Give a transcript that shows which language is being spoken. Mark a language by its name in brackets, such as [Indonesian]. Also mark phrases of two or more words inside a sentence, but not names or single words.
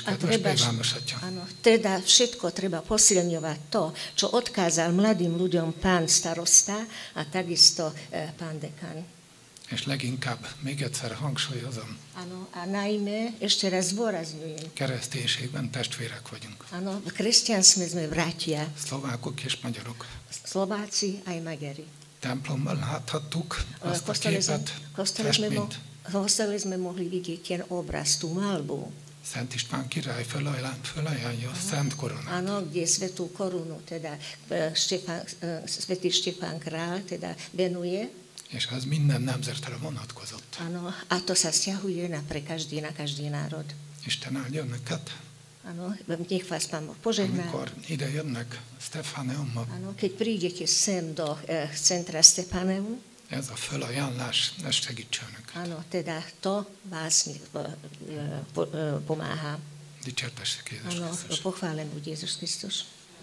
[Hungarian] Kedves plébános atya! [Slovak] Áno, teda všetko treba posilňovať to, čo odkázal mladým ľuďom pán starosta a takisto pán dekán. [Hungarian] És leginkább, még egyszer hangsúlyozom, [Slovak] Áno, a najmä, ešte raz zdôrazňujem, [Hungarian] kereszténységben testvérek vagyunk. [Slovak] áno, v kresťanstve sme bratia, [Hungarian] Szlovákok és magyarok. [Slovak] Slováci aj Magyari. [Hungarian] Templomban láthattuk azt a [Slovak] V [Hungarian] képet, [Slovak] kostole sme mohli vidieť ten obraz, tú malbu. [Hungarian] Szent István király fölajánlja a Szent Koronát. [Slovak] Áno, kde svätú korunu, teda svätý Štefán král, teda venuje. [Hungarian] És ez minden nemzetre vonatkozott. [Slovak] Áno, a to sa vzťahuje na každý národ. [Hungarian] Isten áldja önöket, [Slovak] Áno, nech vás Pán Boh požehná. [Hungarian] amikor ide jönnek Stefáneumba, [Slovak] Áno, keď prídete sem do centra Stepaneu, [Hungarian] Ez a fölajánlás, ez segítsen önöket. [Slovak] Áno, teda to vás pomáha. [Hungarian] Dicsértessek Jézus [Slovak] Áno, [Hungarian] Krisztus. [Slovak] pochválen buď Ježiš Kristus.